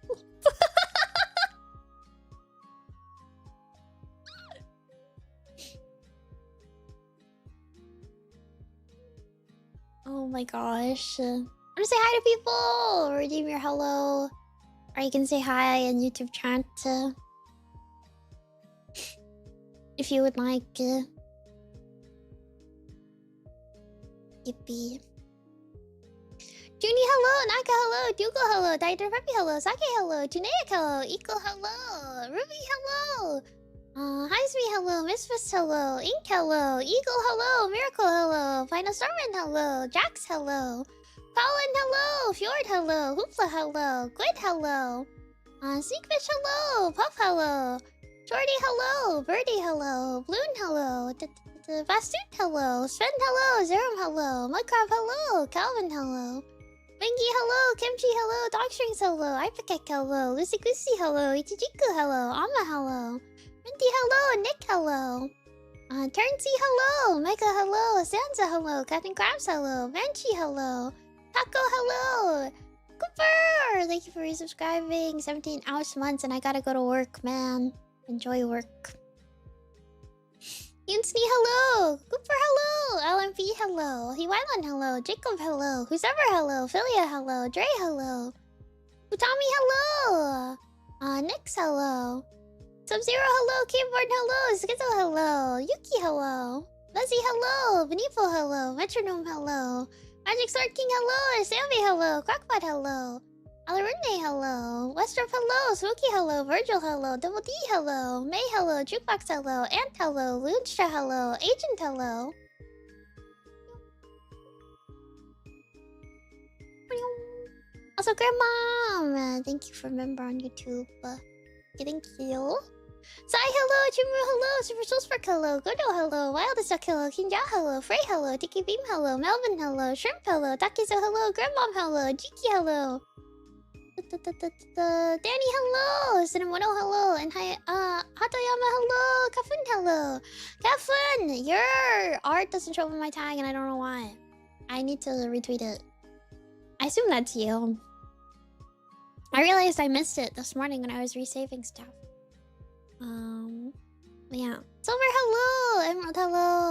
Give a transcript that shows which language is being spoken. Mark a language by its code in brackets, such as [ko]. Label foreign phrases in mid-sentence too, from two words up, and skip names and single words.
[en] Oh my gosh. I'm gonna say hi to people! Redeem your hello. Or you can say hi in YouTube chat. If you would like. Yippee. Junie, hello! Naka, hello! Dougal, hello! Dieter Peppy, hello! Sake, hello! Tunaic, hello! Eco, hello! Ruby, hello! Heisme, hello! Misfits, hello! Ink, hello! Eagle, hello! Miracle, hello! Final Stormin, hello! Jax, hello! Colin, hello! Fjord, hello! Hoopla, hello! Quid, hello! Seekfish, hello! Puff, hello! Jordy, hello! Birdie, hello! Bloon, hello! Bastoot, hello! Sven, hello! Zerum, hello! Mudcrab, hello! Calvin, hello! Winky, hello! Kimchi, hello! Dogstrings, hello! Ipakek, hello! Lucy Goosey, hello! Ichijiku, hello! Amma, hello! Minty, hello! Nick, hello! Turnsy, hello! Mega, hello! Sansa, hello! Captain Krabs, hello! Banshee, hello! Taco, hello! Cooper! Thank you for resubscribing. 17 hours months and I gotta go to work, man. Enjoy work. Yunsney, hello! Cooper, hello! LMP, hello! Hiwailan, hello! Jacob, hello! Who's ever, hello! Philia, hello! Dre, hello! Utami, hello! Nix, hello! Sub-Zero, hello! Keyboard, hello! Skizzo, hello! Yuki, hello! Leslie, hello! Benifo, hello! Metronome, hello! Magic Sword King, hello! Sammy, hello! Quackbot, hello! Alarune, hello! Westrup, hello! Swookie, hello! Virgil, hello! Double D, hello! May, hello! Jukebox, hello! Ant, hello! Loonstra, hello! Agent, hello! Also, Grandmom! Thank you for member on YouTube. Thank you. Sai, hello! Chimu, hello! Super Soul Spark, hello! Godo, hello! Wildest Duck, hello! Kinja, hello! Frey, hello! Tiki Beam, hello! Melvin, hello! Shrimp, hello! Takizo, hello! Grandmom, hello! Jiki, hello! Danny, hello! Cinemono, hello! And hi, Hatoyama, hello! Kafun, hello! Kafun! Your art doesn't show up in my tag and I don't know why. I need to retweet it. I assume that's you. I realized I missed it this morning when I was resaving stuff. Yeah. Silver, hello! Emerald, hello!